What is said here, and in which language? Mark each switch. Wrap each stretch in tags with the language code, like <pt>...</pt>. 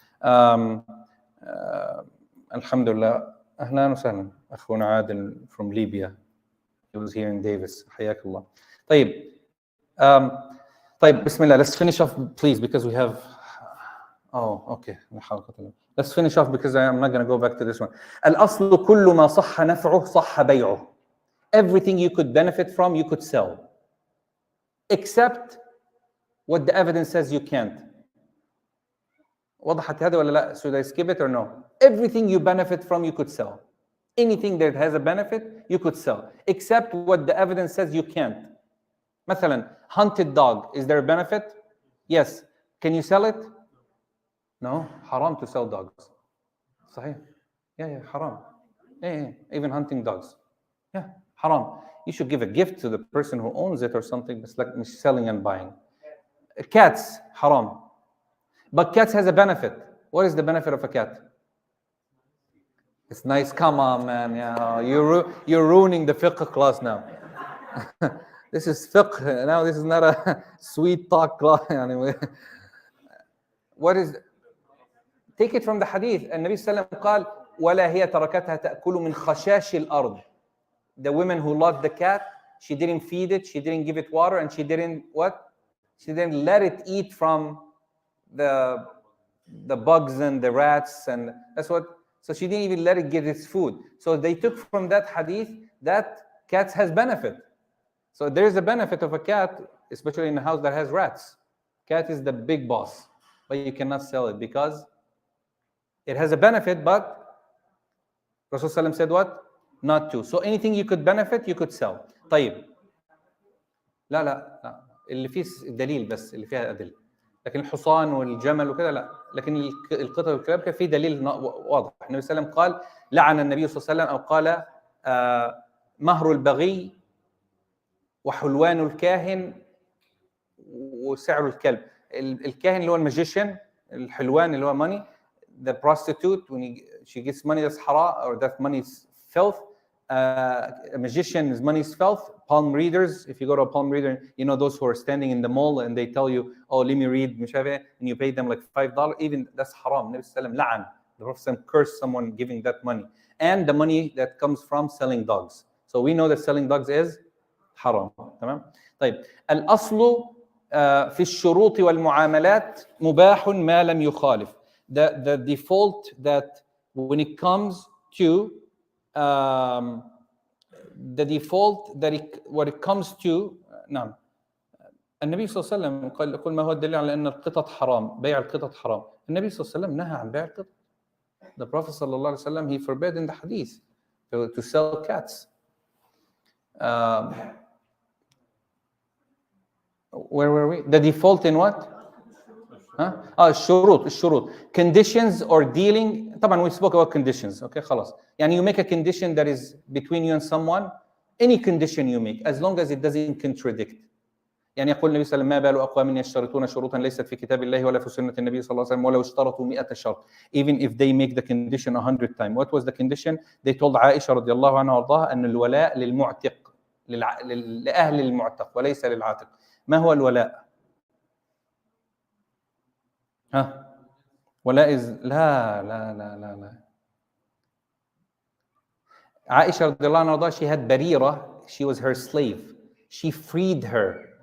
<ar>Alhamdulillah. Ahlan wa sahlan.</ar> <en>Akhuna Adil from Libya. He was here in Davis.</en> <ar>حياك الله. طيب.</ar> <en>طيب, Bismillah. Let's finish off, please, because we have. Oh, okay. Let's finish off because I'm not going to go back to this one.</en> <ar>الأصل كل ما صح نفعه صح بيعه.</ar> <en>Everything you could benefit from, you could sell, except what the evidence says you can't.</en> <ar>وضحت هذا ولا لا?</ar> <en>Should I skip it or no? Everything you benefit from, you could sell. Anything that has a benefit, you could sell, except what the evidence says you can't. مثلا, hunted dog, is there a benefit? Yes. Can you sell it? No. Haram to sell dogs. صحيح. Yeah, haram. Yeah, even hunting dogs. Yeah, haram. You should give a gift to the person who owns it or something. It's like selling and buying. Cats, haram. But cats has a benefit. What is the benefit of a cat? It's nice. Come on, man. Yeah, you're ruining the fiqh class now. This is fiqh. Now this is not a sweet talk class. Anyway. What is? Take it from the hadith.</en> <ar>النبي صلى الله عليه وسلم قال ولا هي تركتها تأكل من خشاش الأرض.</ar> <en>The woman who loved the cat, she didn't feed it, she didn't give it water, and she didn't what? She didn't let it eat from the bugs and the rats, and that's what. So she didn't even let it get its food. So they took from that hadith that cats has benefit. So there is a benefit of a cat, especially in a house that has rats. Cat is the big boss, but you cannot sell it because it has a benefit. But Rasulullah said what? Not to. So anything you could benefit, you could sell.</en> <ar>طيب. لا اللي فيه دليل بس اللي فيها أدلة. لكن الحصان والجمل وكذا لا. لكن القطط والكلاب كان فيه دليل واضح. النبي صلى الله عليه وسلم قال لعن النبي صلى الله عليه وسلم أو قال مهر البغي وحلوان الكاهن وسعر الكلب. الكاهن اللي هو الماجيشن، الحلوان اللي هو money.</ar> <en>The prostitute, when she gets money that's haram or that money is filth. A magician's money is filth. Palm readers, if you go to a palm reader, you know those who are standing in the mall and they tell you, oh, let me read, and you pay them like $5, even that's haram.</en> <ar>Nabi sallam la'an.</ar> <en>The Prophet cursed someone giving that money. And the money that comes from selling dogs. So we know that selling dogs is haram.</en> <ar>تمام؟ طيب. الأصل في الشروط والمعاملات مباح ما لم يخالف.</ar> <en>The default that when it comes to</en> <ar>the default that what it comes to نعم النبي صلى الله عليه وسلم قال ما هو الدليل على أن القطط حرام بيع القطط حرام. النبي صلى الله عليه وسلم نهى عن بيع القطط.</ar> <en>The Prophet</en> <ar>صلى الله عليه وسلم</ar> <en>he forbade in the hadith to sell cats. Where were we? The default in what? الشروط conditions or dealing.</en> <ar>طبعا</ar> <en>we spoke about conditions. Okay,</en> <ar>خلاص. يعني</ar> <en>you make a condition that is between you and someone. Any condition you make, as long as it doesn't contradict.</en> <ar>يعني يقول النبي صلى الله عليه وسلم ما بال أقوام يشترطون شروطا ليست في كتاب الله ولا في سنة النبي صلى الله عليه وسلم ولو اشترطوا 100 شرط.</ar> <en>Even if they make the condition 100 times. What was the condition?</en> <ar>They told عائشة رضي الله عنها وارضاها أن الولاء للمعتق لأهل المعتق وليس للعاتق. ما هو الولاء؟ ولا لا عائشة رضي الله عنها وارضاها,</ar> <en>she had Barira, she was her slave, she freed her.</en>